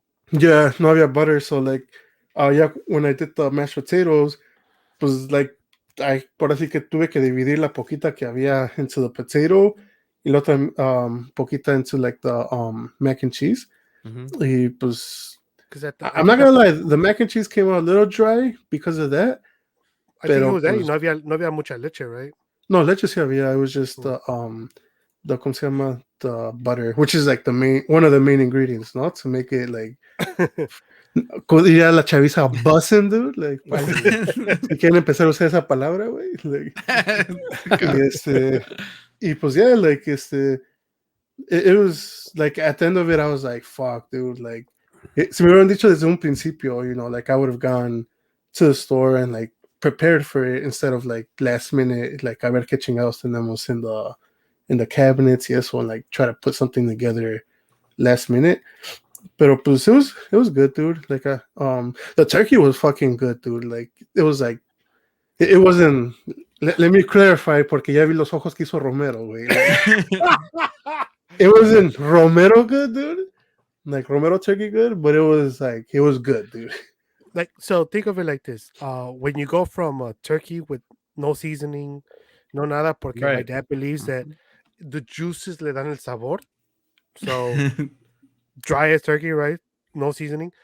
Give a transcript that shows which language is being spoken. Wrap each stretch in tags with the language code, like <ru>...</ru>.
<en>Yeah,</en> <es>no había</es> <en>butter. So like, yeah, when I did the mashed potatoes, pues like,</en> <es>por así que tuve que dividir la poquita que había</es> <en>into the potato</en> <es>y la otra poquita</es> <en>into like the mac and cheese. Mm-hmm.</en> <es>Y pues,</es> <en>I'm not gonna lie, the mac and cheese came out a little dry because of that. I think it was that.</en> <es>No había mucha leche, right? No, leche sí había.</es> <en>It was just the</en> <es>¿cómo se llama?</es> <en>The butter, which is like one of the main ingredients, no? To make it like</en> <es>ya la chaviza</es> <en>buzzing, dude. Like,</en> <es>si quieren empezar a usar esa palabra, güey.</es> <en>Like,</en> <es>y pues</es> <en>yeah, like it was like at the end of it, I was like, fuck, dude. Like,</en> <es>si me hubieran dicho desde un principio,</es> <en>like I would have gone to the store and like prepared for it instead of like last minute, like</en> <es>a ver qué chingados tenemos</es> <en>in the cabinets y eso, and like try to put something together last minute.</en> <es>Pero pues</es> <en>it was good, dude. Like the turkey was fucking good, dude. Like it was like it wasn't. Let me clarify</en> <es>porque ya vi los ojos que hizo Romero, güey.</es> <en>Like, it wasn't Romero good, dude. Like Romero turkey good, but it was good, dude. Like, so think of it like this: when you go from a turkey with no seasoning,</en> <es>no nada, porque</es> <en>my dad believes that the juices</en> <es>le dan el sabor.</es> <en>So dry as turkey, right? No seasoning.</en>